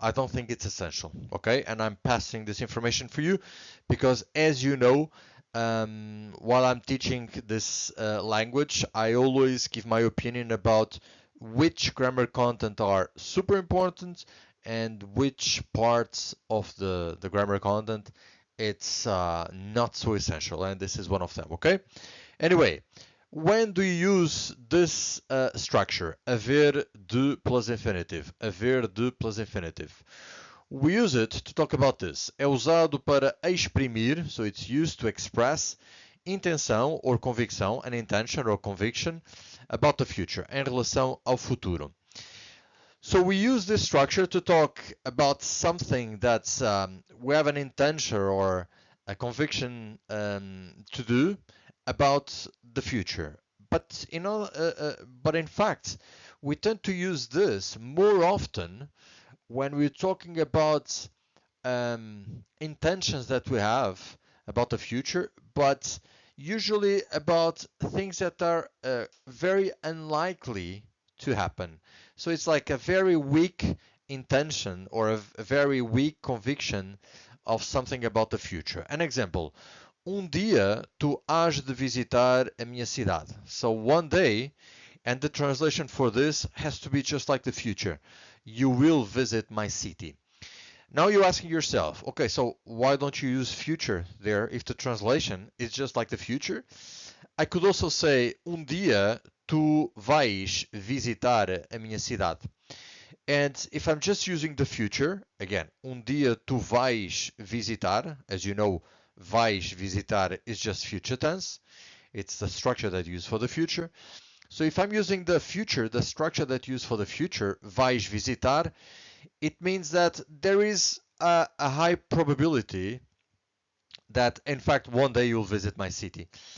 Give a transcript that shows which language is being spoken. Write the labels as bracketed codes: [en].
[en] I don't think it's essential, okay? And I'm passing this information for you because, as you know, while I'm teaching this language, I always give my opinion about which grammar content are super important and which parts of the grammar content it's not so essential, and this is one of them, okay? Anyway, when do you use this structure, haver de plus infinitive, haver de plus infinitive? We use it to talk about this. É usado para exprimir, so it's used to express intenção or convicção, an intention or conviction about the future, em relação ao futuro. So we use this structure to talk about something that's we have an intention or a conviction to do about the future. But but in fact, we tend to use this more often when we're talking about intentions that we have about the future, but usually about things that are very unlikely to happen. So it's like a very weak intention or a very weak conviction of something about the future. [pt] An example, dia tu hás de visitar a minha cidade. [en] So one day, and the translation for this has to be just like the future. You will visit my city. Now you're asking yourself, okay, so why don't you use future there if the translation is just like the future? [pt] I could also say, dia tu vais visitar a minha cidade. [en] And if I'm just using the future, again, dia tu vais visitar, as you know, vais visitar is just future tense. It's the structure that you use for the future. So if I'm using the future, the structure that you use for the future, vais visitar, it means that there is a high probability that, in fact, one day you'll visit my city.